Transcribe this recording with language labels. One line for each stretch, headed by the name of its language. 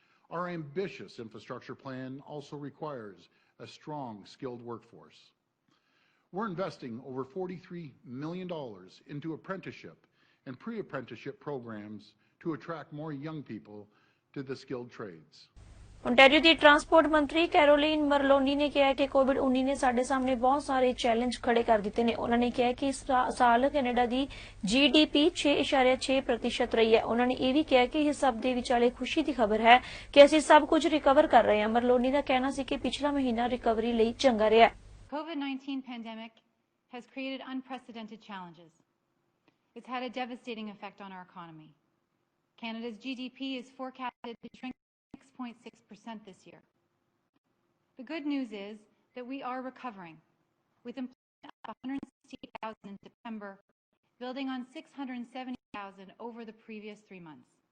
English: Our ambitious infrastructure plan also requires a strong, skilled workforce. We're investing over $43 million into apprenticeship and pre-apprenticeship programs to attract more young people to the skilled trades.
Punjabi: Ontario ਦੀ transport ਮੰਤਰੀ ਕੈਰੋਲੀਨ ਮਰਲੋਨੀ ਨੇ ਕਿਹਾ ਕਿ ਕੋਵਿਡ-19 ਨੇ ਸਾਡੇ ਸਾਹਮਣੇ ਬਹੁਤ ਸਾਰੇ challenge ਖੜੇ ਕਰ ਦਿੱਤੇ ਨੇ। ਉਹਨਾਂ ਨੇ ਕਿਹਾ ਕਿ ਇਸ ਸਾਲ ਕੈਨੇਡਾ ਦੀ GDP 6.6% ਰਹੀ ਹੈ। ਉਹਨਾਂ ਨੇ ਇਹ ਵੀ ਕਿਹਾ ਕਿ ਇਹ ਸਭ ਦੇ ਵਿਚਾਲੇ ਖੁਸ਼ੀ ਦੀ ਖਬਰ ਹੈ ਕਿ ਅਸੀਂ ਸਭ ਕੁਝ ਰਿਕਵਰ ਕਰ ਰਹੇ ਹਾਂ। ਮਰਲੋਨੀ ਦਾ ਕਹਿਣਾ ਸੀ ਕਿ ਪਿਛਲਾ ਮਹੀਨਾ ਰਿਕਵਰੀ ਲਈ ਚੰਗਾ ਰਿਹਾ।
English: COVID-19 pandemic has created unprecedented challenges. It's had a devastating effect on our economy. Canada's GDP is forecasted to shrink 6.6% this year. The good news is that we are recovering, with employment up 160,000 in September, building on 670,000 over the previous 3 months.